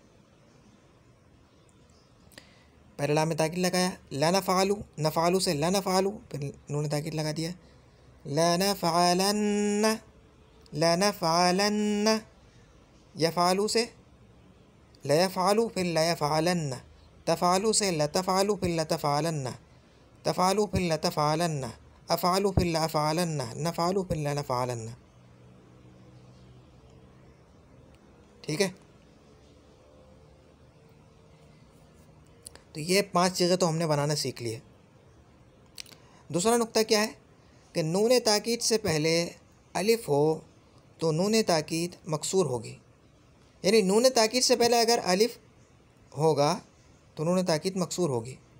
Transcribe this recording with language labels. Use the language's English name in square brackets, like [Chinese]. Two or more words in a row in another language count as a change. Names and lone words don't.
[Hindi] पहले लाम ताकीद लगाया लनफ़अलू, नफ़अलू से लनफ़अलू, फिर नून ताकीद लगा दिया [Arabic] لَنَفْعَلَنَّ، لَنَفْعَلَنَّ. [Hindi] यफ़अलू से लयफ़अलू, फिर लयफ़अलन्न। तफ़अलू से लतफ़अलू, फिर लतफ़अलन्न। तफ़अलू फिर लतफ़अलन्न। अफ़अलू फिर लअफ़अलन्न। नफ़अलू फिर लनफ़अलन्न। ठीक है, तो ये 5 चीज़ें तो हमने बनाना सीख लिए। दूसरा नुक्ता क्या है कि नून ताकीद से पहले अलिफ हो तो नून ताकीद मकसूर होगी, यानी नून ताकीद से पहले अगर अलिफ होगा तो नून ताकीद मकसूर होगी।